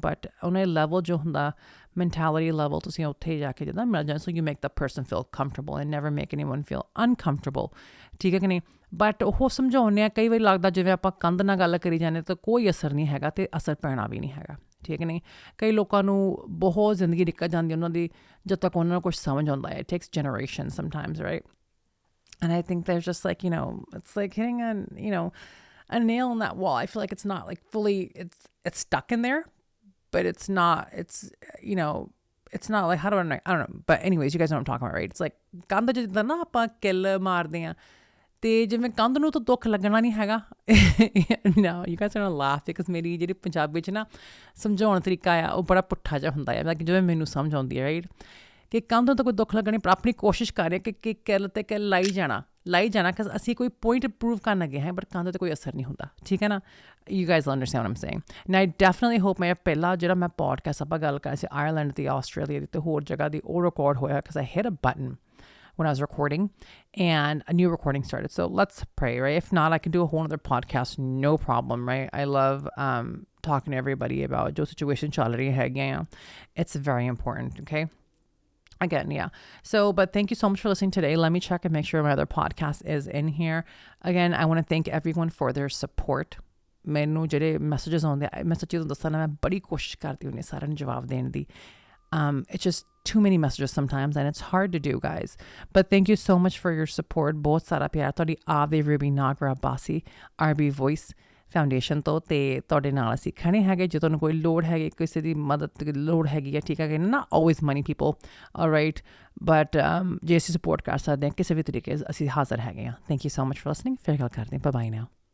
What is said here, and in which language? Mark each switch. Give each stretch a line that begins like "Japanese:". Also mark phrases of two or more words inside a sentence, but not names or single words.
English: But on a level, mentality level, so you make the person feel comfortable and never make anyone feel uncomfortable.
Punjabi: But ਉਹ ਸਮਝਾਉਂਦੇ ਆ ਕਈ ਵਾਰੀ ਲੱਗਦਾ ਜਿਵੇਂ ਆਪਾਂ ਕੰਧ ਨਾਲ ਗੱਲ ਕਰੀ ਜਾਂਦੇ ਤਾਂ ਕੋਈ ਅਸਰ ਨਹੀਂ ਹੈਗਾ ਤੇ ਅਸਰ ਪੈਣਾ ਵੀ ਨਹੀਂ ਹੈਗਾ ਠੀਕ ਨਹੀਂ ਕਈ ਲੋਕਾਂ ਨੂੰ ਬਹੁਤ ਜ਼ਿੰਦਗੀ ਨਿਕਲ ਜਾਂਦੀ ਉਹਨਾਂ ਦੀ ਜਦ ਤੱਕ ਉਹਨਾਂ ਨੂੰ ਕੁਝ ਸਮਝ ਆਉਂਦਾ ਹੈ
English: it takes generations sometimes, right? And I think there's just like, you know, it's like hitting a nail in that wall. I feel like it's not like fully it's stuck in there, but it's not like I don't know, but anyways, you guys know what I'm talking about, right? It's like
Punjabi: ਕੰਧ ਜਿੱਦਾਂ ਨਾ ਆਪਾਂ ਕਿੱਲ ਮਾਰਦੇ ਆ ਤੇ ਜਿਵੇਂ ਕੰਧ ਨੂੰ ਤਾਂ ਦੁੱਖ ਲੱਗਣਾ ਨਹੀਂ ਹੈਗਾ
English: no you guys are gonna laugh because
Punjabi: ਮੇਰੀ ਜਿਹੜੀ ਪੰਜਾਬੀ 'ਚ ਨਾ ਸਮਝਾਉਣ ਤਰੀਕਾ ਆ ਉਹ ਬੜਾ ਪੁੱਠਾ ਜਿਹਾ ਹੁੰਦਾ ਹੈ ਜਿਵੇਂ ਮੈਨੂੰ ਸਮਝ ਆਉਂਦੀ ਹੈ ਰਾਈਟ ਕਿ ਕੰਧ ਨੂੰ ਤਾਂ ਕੋਈ ਦੁੱਖ ਲੱਗਣੀ ਪਰ ਆਪਣੀ ਕੋਸ਼ਿਸ਼ ਕਰ ਰਹੇ ਕਿ ਕਿੱਲ ਤੇ ਕਿੱਲ ਲਾਈ ਜਾਣਾ ਕਿ ਅਸੀਂ ਕੋਈ
English: point prove
Punjabi: ਕਰਨ ਲੱਗੇ ਹਾਂ ਬਟ ਕੰਧ 'ਤੇ ਕੋਈ ਅਸਰ ਨਹੀਂ ਹੁੰਦਾ ਠੀਕ ਹੈ ਨਾ
English: you guys will understand what I'm saying. And I definitely hope my
Punjabi: ਪਹਿਲਾ ਜਿਹੜਾ ਮੈਂ ਪੋਡਕਾਸਟ ਆਪਾਂ ਗੱਲ ਕਰ ਸੀ ਆਇਰਲੈਂਡ ਦੀ ਆਸਟ੍ਰੇਲੀਆ ਦੀ ਤੇ ਹੋਰ ਜਗ੍ਹਾ ਦੀ ਉਹ ਰਿਕਾਰਡ ਹੋਇਆ
English: because I hit a button when I was recording and a new recording started. So let's pray, right? If not, I can do a whole other podcast, no problem, right? I love talking to everybody about
Hindi: jo situation chal rahi hai.
English: It's very important, okay? Again, yeah. So, but thank you so much for listening today. Let me check and make sure my other podcast is in here. Again, I want to thank everyone for their support.
Punjabi: ਮੈਨੂੰ ਜਿਹੜੇ ਮੈਸੇजेस ਆਉਂਦੇ ਮੈਂ ਸੱਚੀ ਤੁਹਾਨੂੰ ਦੱਸਾਂ ਨਾ ਮੈਂ ਬੜੀ ਕੋਸ਼ਿਸ਼ ਕਰਦੀ ਹੁੰਦੀ ਸਾਰਿਆਂ ਨੂੰ ਜਵਾਬ ਦੇਣ ਦੀ
English: it's just too many messages sometimes and it's hard to do, guys. But thank you so much for your support.
Punjabi: ਬਹੁਤ ਸਾਰਾ ਪਿਆਰ ਤੁਹਾਡੀ ਆਵੇ ਰੂਬੀ ਨਾਗਰਾ ਬਾਸੀ RB Voice Foundation ਤੋਂ ਤੇ ਤੁਹਾਡੇ ਨਾਲ ਅਸੀਂ ਖੜੇ ਹੈਗੇ ਜੇ ਤੁਹਾਨੂੰ ਕੋਈ ਲੋੜ ਹੈਗੀ ਕਿਸੇ ਦੀ ਮਦਦ ਦੀ ਲੋੜ ਹੈਗੀ ਹੈ ਠੀਕ ਹੈ ਨਾ
English: always money people, all right,
Punjabi: but ਜੇ ਅਸੀਂ ਸਪੋਰਟ ਕਰ ਸਕਦੇ ਹਾਂ ਕਿਸੇ ਵੀ ਤਰੀਕੇ ਅਸੀਂ ਹਾਜ਼ਰ ਹੈਗੇ ਹਾਂ.
English: Thank you so much for listening.
Punjabi: ਫਿਰ ਗੱਲ ਕਰਦੇ ਹਾਂ.
English: Bye bye now.